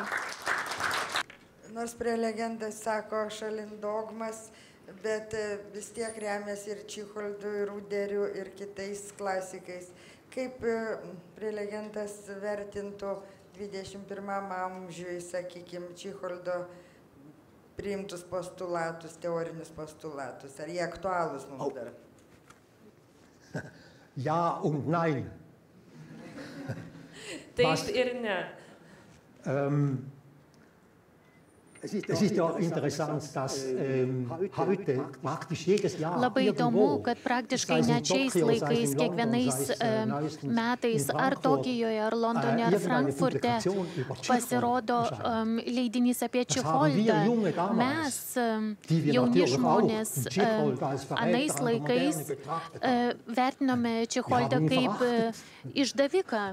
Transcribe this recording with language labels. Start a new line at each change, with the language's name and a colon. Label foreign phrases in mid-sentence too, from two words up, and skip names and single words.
Lithuanian: Nors prelegentas sako šalin dogmas, bet vis tiek remiasi ir Čicholdu, ir Ruderiu, ir kitais klasikais. Kaip prelegentas vertintų 21 amžiui, sakykime, Čicholdo priimtus postulatus, teorinius postulatus? Ar jie aktualūs mums dar?
German: Ja und nein.
Lithuanian: Taip ir ne.
German: Es ist ja interessant, dass heute praktisch jedes Jahr
Lithuanian: Labai įdomu, kad praktiškai net šiais laikais, kiekvienais metais, ar Tokijoje, ar Londone, ar Frankfurte pasirodo leidinys apie Čicholdą. Mes, jauni žmonės, anais laikais vertinome Čicholdą kaip išdaviką.